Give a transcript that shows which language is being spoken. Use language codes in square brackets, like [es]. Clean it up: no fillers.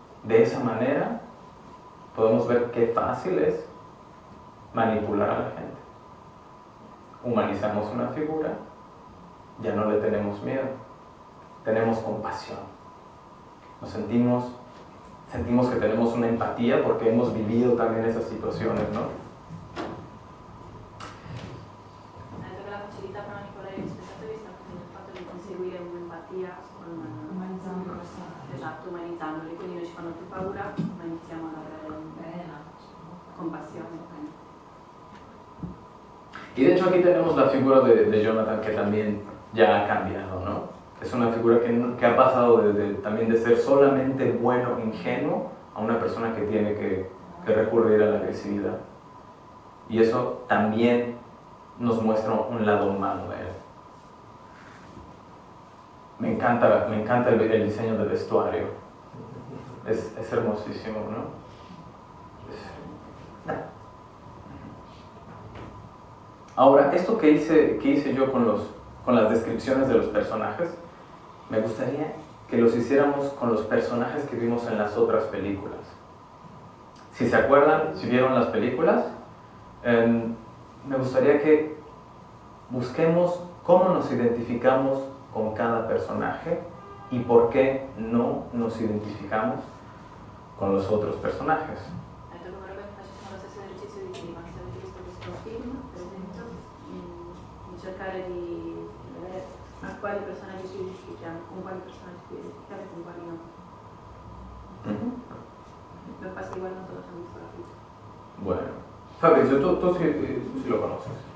[es] De esa manera podemos ver qué fácil es manipular a la gente. humanizamos una figura, ya no le tenemos miedo, tenemos compasión. Nos sentimos que tenemos una empatía porque hemos vivido también esas situaciones, ¿no? [it] Anche per la facilità per manipolare gli spettatori sta facendo il fatto di conseguire un'empatia Umanizzando il personaggio. esatto, umanizzandoli, quindi noi ci fanno più paura, ma iniziamo ad avere compassione. [es] Y de hecho aquí tenemos la figura de Jonathan que también ya ha cambiado, ¿no? Es una figura que ha pasado también de ser solamente bueno, ingenuo, a una persona que tiene que recurrir a la agresividad. Y eso también nos muestra un lado humano de él. Me encanta el diseño del vestuario. Es hermosísimo, ¿no? Ahora, esto que hice yo con las descripciones de los personajes, me gustaría que los hiciéramos con los personajes que vimos en las otras películas. Si se acuerdan, si vieron las películas, me gustaría que busquemos cómo nos identificamos con cada personaje y por qué no nos identificamos con los otros personajes. [it] Ecco, come vorrebbe che facessimo lo stesso esercizio di prima, se avete visto questo film, per esempio, di cercare di vedere a quali personaggi ci identifichiamo, con quali personaggi ci identifichiamo e con quali no. [es] Lo que pasa es que igual no todos han visto la película. Bueno, Fabrizio, tú sí lo conoces.